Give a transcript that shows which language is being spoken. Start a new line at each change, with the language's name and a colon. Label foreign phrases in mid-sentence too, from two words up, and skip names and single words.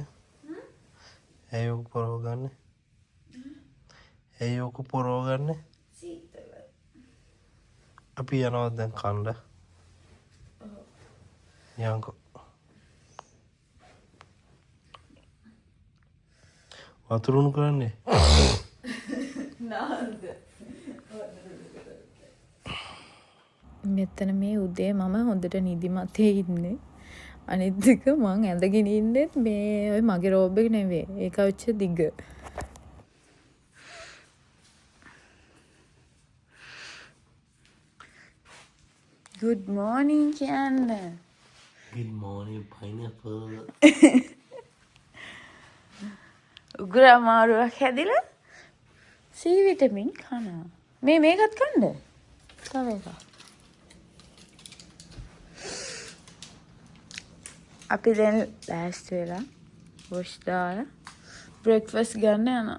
Sinhala: Ayo porogane. Ayo ku porogane. සීතල. අපි යනවා දැන් කන්න. යන්කෝ. වතුරුණු කරන්නේ. නාන්ද. මෙතන මේ උදේ මම හොඳට නිදිමතේ ඉන්නේ. අනිත් එක මං ඇඳගෙන ඉන්නෙත් මේ ඔය මගේ රෝබ් එක නෙවෙයි. ඒක ඔච්ච දිග.
English: Good morning
Sinhala: කියන්නේ.
English: Good morning pineapple.
Sinhala: උග්‍ර අමාරුවක් හැදිලා C විටමින් කනවා. මේකත් කන්න. තව එකක්. අපි දැන් ලෑස්ති වෙලා වොෂ් දාලා බ්‍රෙක්ෆාස්ට් ගන්න යනවා.